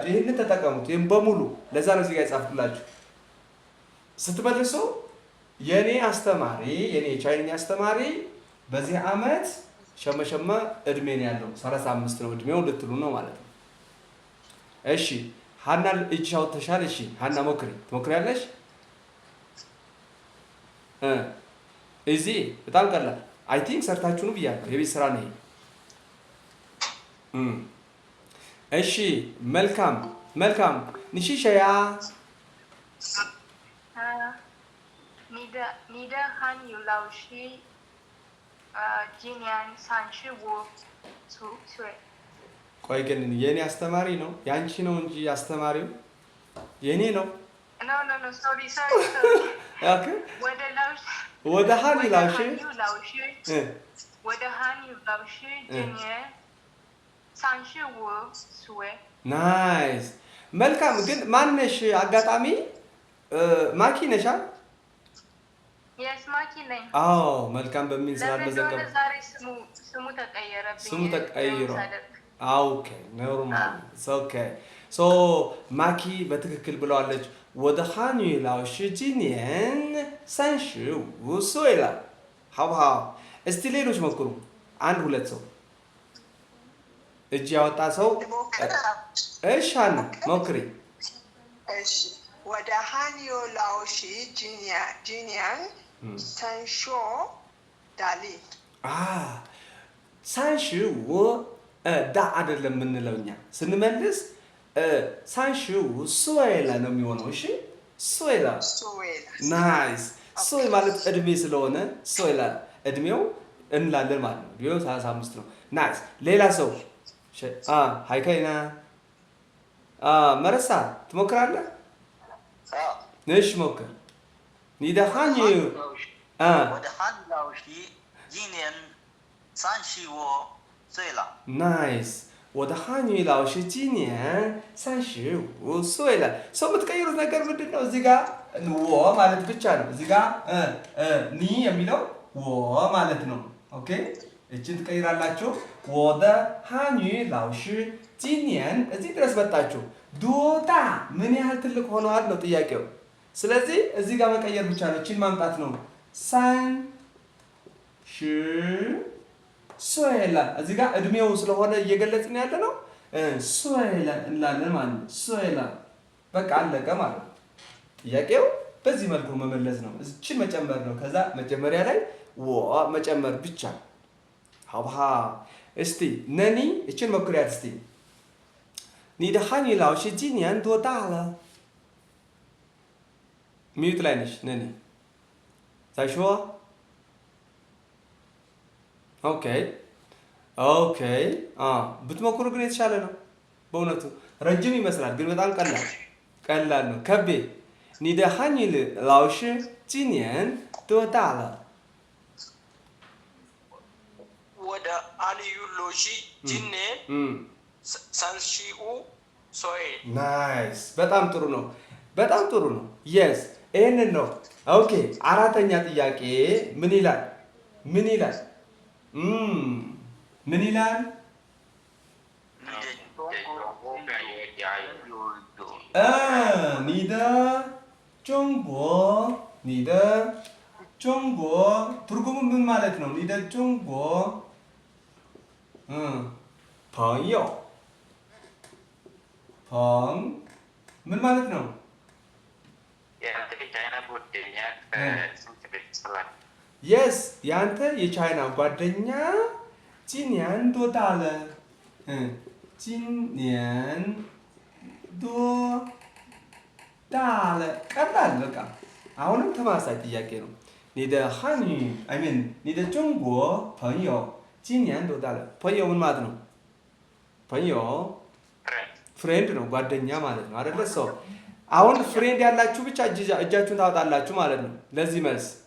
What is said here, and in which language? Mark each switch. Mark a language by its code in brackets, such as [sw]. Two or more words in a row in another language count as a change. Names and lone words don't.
[am] ይሄንን ተጠቀሙት። ይሄን በሙሉ ለዛ ነው እዚህ ጋር የጻፍኩላችሁ። ስትመልሱ የኔ የቻይንኛ አስተማሪ በዚህ አመት ሸመሸመ እድሜ ነው ያለው 35 ነው እድሜው ልትሉ ነው ማለት ነው። እሺ ሀና እጅሽ አውጥተሻል። እሺ ሀና ትሞክሪያለሽ? እዚህ በጣም ቀላል [en] I think [am] ሰርታችሁ ነው ብያለሁ። የቤት ስራ ነው ይሄ። እሺ መልካም ንሺሸያ [zh] 你的汉语老师今年35岁。 [am] ቆይ ግን የኔ አስተማሪ ነው ያንቺ ነው እንጂ አስተማሪው የኔ ነው። [en] No, sorry. [am] ኦኬ [zh] 我的汉语老师今年35 岁。 [am] ናይስ መልካም። ግን ማነሽ? አጋጣሚ ማኪ ነሻ? Yes ማኪ ነኝ። አዎ መልካም በሚል ስላልመዘገበ ስሙ ተቀየረብኝ። ስሙ ተቀይሮ ኦኬ ኖርማል ኦኬ ሶ ማኪ በትክክል ብለዋለች። [zh] 我的汉语老师今年35岁了好不好? [am] እስቲ ሌሎች ሞክሩ። 1-2 ሰው እጅ ያወጣ ሰው እሺ አና ሞክሪ። እሺ [zh] 我的汉语老师今年30 ዳሊ [am] 35ዳ አይደለም የምንለው እኛ ስንመልስ [zh] 35 岁了 [am] ነው የሚሆነው እሺ [zh] 岁了 [am] ናይስ 岁 ማለት እድሜ ስለሆነ [zh] 岁了 [am] እድሜው እንላለን ማለት ነው ቢሆን 35 ነው ናይስ ሌላ ሰው ሃይካይና መረሳ ትሞክራለህ እሺ ሞክር [zh] 你的汉语我的汉语老师今年35岁了 [am] nice [zh] 我的汉语老师今年35岁了 [am] ሰው የምትቀይሩት ነገር ምንድን ነው እዚህ ጋር ወ ማለት ብቻ ነው እዚህ ጋር ኒ የሚለው ወ ማለት ነው ኦኬ እቺን ትቀይራላችሁ [zh] 我的汉语老师今年 [am] እዚህ ድረስ መጣችሁ ዶታ ምን ያህል ትልቅ ሆነዋል ነው ጥያቄው ስለዚህ እዚህ ጋር መቀየር ብቻ ነው እቺን ማምጣት ነው [zh] 30 岁了 [am] እዚህ ጋር እድሜው ስለሆነ እየገለጽን ያለ ነው [zh] 岁了 [am] እንላለን ማለት ነው [zh] 岁了 [am] በቃ አለቀ ማለት ነው ጥያቄው በዚህ መልኩ መመለስ ነው እቺን መጨመር ነው ከዛ መጀመሪያ ላይ ወ መጨመር ብቻ ሀብሃ እስቲ ነኒ እቺን ሞክሪያት እስቲ [zh] 你的汉语老师今年多大了 [am] ሚዩት ላይ ነሽ ነኒ 再说 ኦኬ ብትሞክሩ ግን የተሻለ ነው በእውነቱ ረጅም ይመስላል ግን በጣም ቀላል ነው ከቤ [zh] 你的汉语老师今年多大了我的汉语老师今年35岁 [am] ናይስ በጣም ጥሩ ነው yes ይሄንን ነው ኦኬ አራተኛ ጥያቄ ምን ይላል ምን ይላል [zh] 你的中国 [am] ትርጉሙ ምን ማለት ነው [zh] 你的中国朋友 [am] ምን ማለት ነው ያንተ የቻይና ጓደኛ ስንት ቤት ይሰራል yes ያንተ የቻይና ጓደኛ [zh] 今年多大了今年多大了 [am] ቀላል በቃ አሁንም ተማሳይ ጥያቄ ነው [zh] 你的汉语 [en] I mean [zh] 你的中国朋友今年多大了朋友 [am] ምን ማለት ነው [zh] 朋友 [am] ፍሬንድ ነው ጓደኛ ማለት ነው አይደለ ሰው አሁን ፍሬንድ ያላችሁ ብቻ እጃችሁን ታወጣላችሁ ማለት ነው ለዚህ መልስ